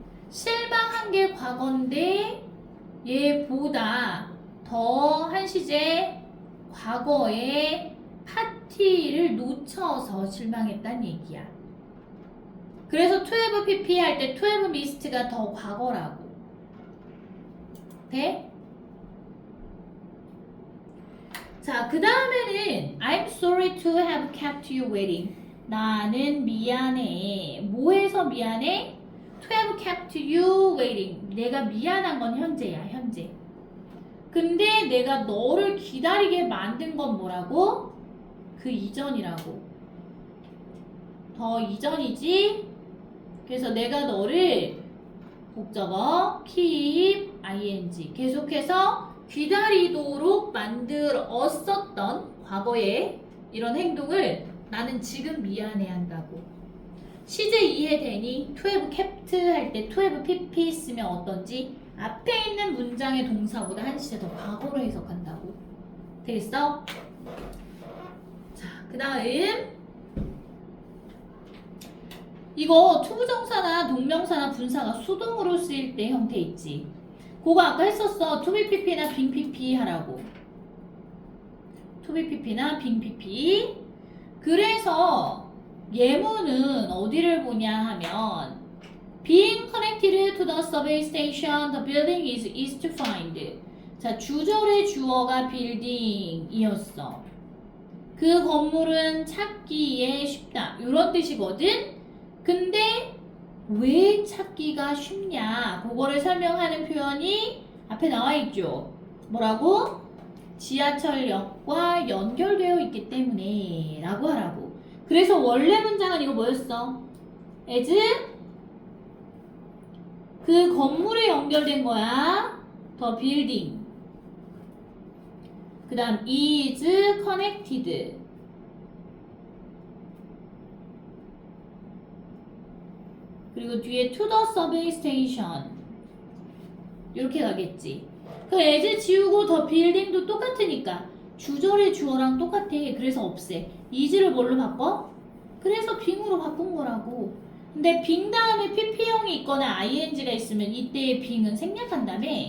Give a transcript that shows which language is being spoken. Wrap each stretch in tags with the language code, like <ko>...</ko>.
<ko>실망한 게 과거인데 얘보다 더 한 시제 과거에 파티를 놓쳐서 실망했단 얘기야. 그래서 to have pp 할 때</ko> <en>to have missed</en> <ko>가 더 과거라고. 돼? 자, 그 다음에는</ko> <en>I'm sorry to have kept you waiting.</en> <ko>나는 미안해. 뭐해서 미안해?</ko> <en>To have kept you waiting.</en> <ko>내가 미안한 건 현재야, 현재. 근데 내가 너를 기다리게 만든 건 뭐라고? 그 이전이라고. 더 이전이지? 그래서 내가 너를 목적어 keep ing 계속해서 기다리도록 만들었었던 과거의 이런 행동을 나는 지금 미안해 한다고. 시제 이해되니?</ko> <en>to have kept</en> <ko>할 때 to have pp 쓰면 어떤지 앞에 있는 문장의 동사보다 한 시제 더 과거로 해석한다고. 되겠어? 자, 그 다음 이거 투부정사나 동명사나 분사가 수동으로 쓰일 때 형태 있지. 그거 아까 했었어. to be pp나 being pp 하라고. to be pp나 being pp. 그래서 예문은 어디를 보냐 하면</ko> <en>being connected to the subway station, the building is easy to find.</en> <ko>자, 주절의 주어가 building이었어. 그 건물은 찾기에 쉽다. 이런 뜻이거든. 근데 왜 찾기가 쉽냐? 그거를 설명하는 표현이 앞에 나와 있죠. 뭐라고? 지하철역과 연결되어 있기 때문에 라고 하라고. 그래서 원래 문장은 이거 뭐였어? as 그 건물에 연결된 거야.</ko> <en>the building.</en> <ko>그 다음</ko> <en>is connected.</en> <ko>그리고 뒤에</ko> <en>to the subway station.</en> <ko>이렇게 가겠지. 그 as 지우고 the building도 똑같으니까 주절의 주어랑 똑같아. 그래서 없애. is를 뭘로 바꿔? 그래서 being으로 바꾼 거라고. 근데 being 다음에 pp형이 있거나 ing가 있으면 이때의 being은 생략한다며.</ko>